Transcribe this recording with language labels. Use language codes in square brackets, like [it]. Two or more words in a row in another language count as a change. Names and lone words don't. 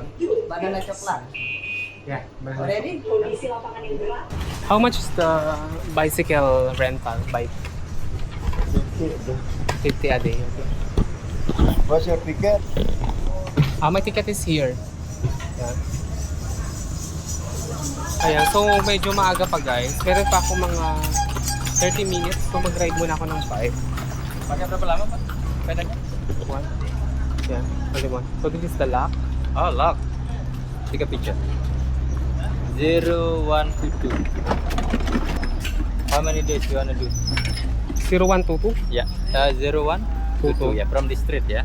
[en] Banana coklat. Yeah. Ready? How much is the bicycle rental bike? 50 a day. Okay. What's your ticket? My ticket is here. Yeah. [tl] Ayan, so medyo maaga pa guys. Meron pa ako mga 30 minutes kung mag-ride muna ako ng bike. [id] Pakai berapa lama, Pak? Pedangnya? [en] One. Yeah, only one. So this is the lock. Oh, lock. Take a picture. 0122. How many days you wanna do? 0122? Yeah. 0122. Yeah, from the street, yeah.